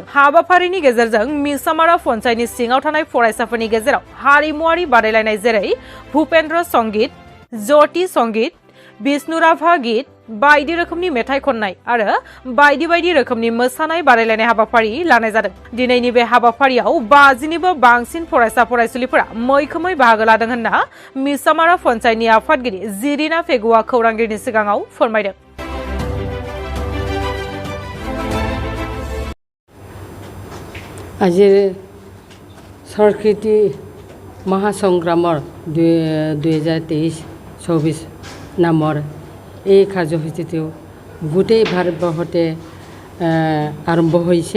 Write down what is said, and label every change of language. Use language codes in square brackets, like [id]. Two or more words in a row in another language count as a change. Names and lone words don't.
[brx] हाबाफारिनि गेजेरजों मिसामारा पन्चायतनि सिङाव थानाय फरायसाफोरनि गेजेराव हारिमुआरि बादायलायनाय जेरै भूपेन्द्र संगीत, ज्योति संगीत, विष्णुराभा गीत, बायदि रोखोमनि मेथाइ खननाय आरो बायदि बायदि रोखोमनि मोसानाय बादायलायनाय हाबाफारि लानाय जादों। दिनैनि बे हाबाफारियाव 50निबो बांसिन फरायसा फरायसुलिफोरा मैखोमै बाहागो लादों होनना मिसामारा पन्चायतनि आफादगिरि जिरिना फेगुआ खौरांगिरिनि सिगाङाव फोरमायदों। [as] আজিৰ সংস্কৃতি মহাসংগ্ৰামৰ 2023-24 নামৰ এই কাৰ্যসূচীটো গোটেই ভাৰতবৰ্ষতে আৰম্ভ হৈছে।